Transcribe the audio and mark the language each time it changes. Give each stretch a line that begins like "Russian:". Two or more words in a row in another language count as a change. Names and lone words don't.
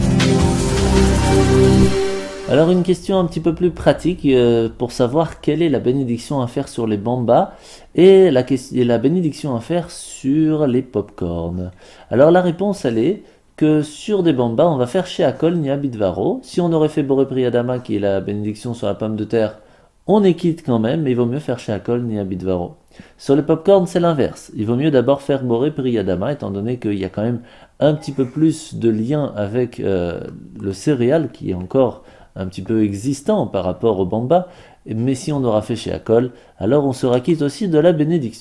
French: Alors une question un petit peu plus pratique pour savoir quelle est la bénédiction à faire sur les bambas et la bénédiction à faire sur les pop-corn. Alors la réponse elle est que sur des bambas on va faire
Hebrew: שהכל נהיה בדברו.
French: Si on aurait fait
Hebrew: בורא פרי אדמה
French: qui est la bénédiction sur la pomme de terre, on est quitte quand même, mais il vaut mieux faire
Hebrew: שהכל נהיה בדברו.
French: Sur les pop-corn c'est l'inverse, il vaut mieux d'abord faire
Hebrew: בורא פרי אדמה
French: étant donné qu'il y a quand même un petit peu plus de lien avec le céréal qui est encore un petit peu existant par rapport au bamba, mais si on aura fait she'akol, alors on sera quitte aussi de la bénédiction.